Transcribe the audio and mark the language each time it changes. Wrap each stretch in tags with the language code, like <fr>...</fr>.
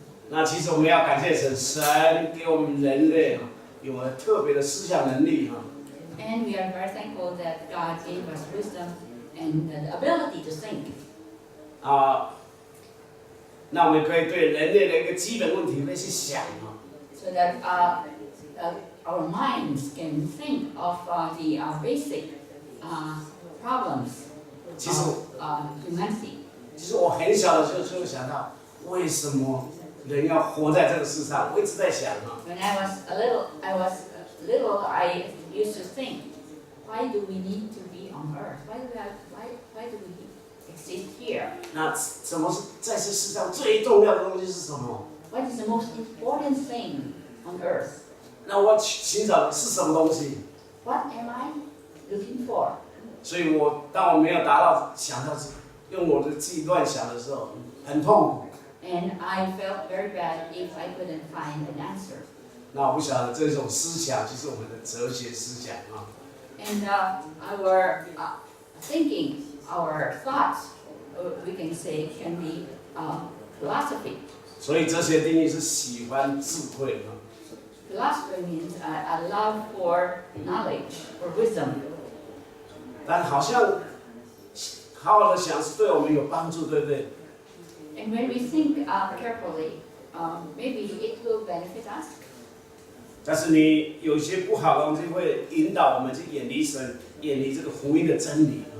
<zh>那其实我们要感谢神，神给我们人类有了特别的思想能力哈。</zh> <en>And we are very thankful that God gave us wisdom and the ability to think.</en> <zh>那我们可以对人类的一个基本问题会去想哈。</zh> <en>So that our minds can think of the basic problems of humanity.</en> <zh>其实我很小的时候就想到，为什么人要活在这个世上？我一直在想哈。</zh> <en>When I was little, I used to think, why do we need to be on earth? Why do we exist here?</en> <zh>那什么是在这世上最重要的东西是什么？</zh> <en>What is the most important thing on earth?</en> <zh>那我寻找的是什么东西？</zh> <en>What am I looking for?</en> <zh>所以当我没有达到想到用我的自己乱想的时候，很痛苦。</zh> <en>And I felt very bad if I couldn't find an answer.</en> <zh>那我不晓得这种思想就是我们的哲学思想啊。</zh> <en>And our thinking, our thoughts, we can say, can be philosophy.</en> <zh>所以哲学定义是喜欢智慧啊。</zh> <en>Philosophy means a love for knowledge, for wisdom.</en> <zh>但好像好好的想是对我们有帮助，对不对？</zh> <en>And when we think carefully, maybe it will benefit us.</en> <zh>但是你有些不好的东西会引导我们去远离神，远离这个福音的真理。</zh>